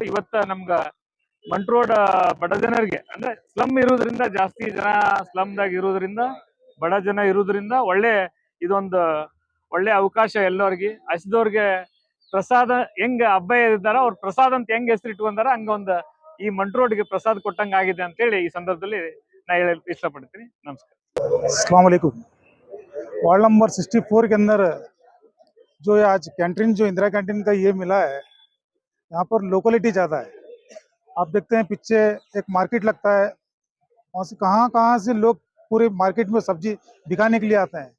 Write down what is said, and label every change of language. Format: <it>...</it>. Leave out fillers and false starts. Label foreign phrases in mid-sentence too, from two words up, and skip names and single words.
<kn>ಇವತ್ತ ನಮ್ಗ ಮಂಟ್ ರೋಡ್ ಬಡ ಜನರಿಗೆ, ಅಂದ್ರೆ ಸ್ಲಮ್ ಇರೋದ್ರಿಂದ, ಜಾಸ್ತಿ ಜನ ಸ್ಲಮ್ದಾಗ ಇರೋದ್ರಿಂದ, ಬಡ ಜನ ಇರೋದ್ರಿಂದ ಇದೊಂದು ಒಳ್ಳೆ ಅವಕಾಶ ಎಲ್ಲರಿಗೆ. ಹಸಿದವ್ರಿಗೆ ಪ್ರಸಾದ ಹೆಂಗ ಅಬ್ಬಾಯಿ ಇದ್ದಾರ, ಅವ್ರ ಪ್ರಸಾದ್ ಅಂತ ಹೆಂಗ್ ಹೆಸರು ಇಟ್ಕೊಂಡಾರ, ಹಂಗ ಈ ಮಂಟ್ ರೋಡ್ಗೆ ಪ್ರಸಾದ್ ಕೊಟ್ಟಂಗ ಆಗಿದೆ ಅಂತೇಳಿ ಈ ಸಂದರ್ಭದಲ್ಲಿ ನಾ ಹೇಳಕ್ ಇಷ್ಟಪಡ್ತೀನಿ. ನಮಸ್ಕಾರ.</kn> <ar>अस्सलाम वालेकुम।</ar> <hi>वार्ड नंबर 64 के अंदर जो आज कैंटीन, जो इंदिरा कैंटीन का ये मिला है, यहाँ पर लोकेलिटी ज़्यादा है। आप देखते हैं पीछे एक मार्केट लगता है, वहाँ से कहाँ से लोग पूरे मार्केट में सब्जी दिखाने के लिए आते हैं।</hi>